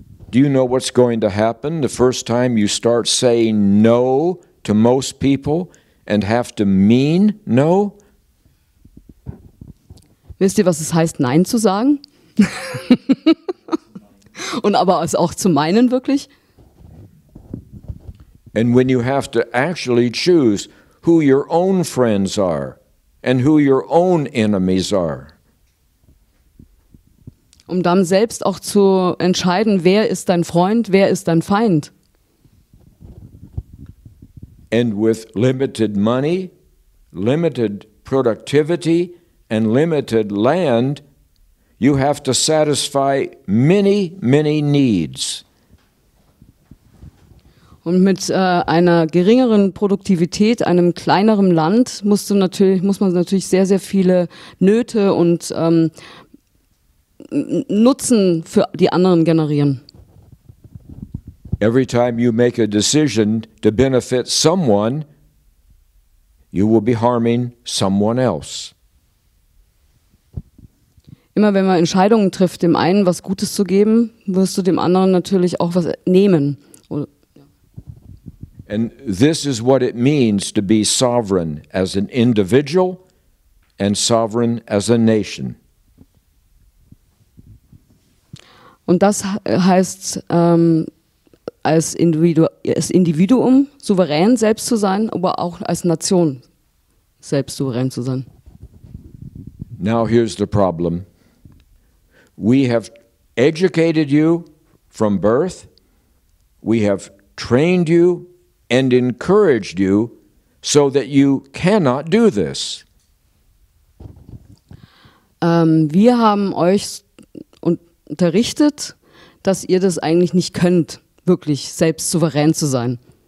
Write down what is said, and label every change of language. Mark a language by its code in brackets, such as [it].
[en] Do you know what's going to happen the first time you start saying no to most people and have to mean no? [de] Wisst ihr, was es heißt, Nein zu sagen? Und aber es auch zu meinen, wirklich? [en] And when you have to actually choose who your own friends are and who your own enemies are. [de] Um dann selbst auch zu entscheiden, wer ist dein Freund, wer ist dein Feind. [en] And with limited money, limited productivity, and limited land, you have to satisfy many, many needs. [de] Und mit einer geringeren Produktivität, einem kleineren Land, muss man natürlich sehr, sehr viele Nöte und Nutzen für die anderen generieren. [en] Every time you make a decision to benefit someone, you will be harming someone else. [de] Immer wenn man Entscheidungen trifft, dem einen was Gutes zu geben, wirst du dem anderen natürlich auch was nehmen. [en] And this is what it means to be sovereign as an individual and sovereign as a nation. [de] Und das heißt, als Individuum souverän selbst zu sein, aber auch als Nation selbst souverän zu sein. [en] Now here's the problem. We have educated you from birth. We have trained you and encouraged you so that you cannot do this. [de] Wir haben euch unterrichtet, dass ihr das eigentlich nicht könnt, wirklich selbst souverän zu sein.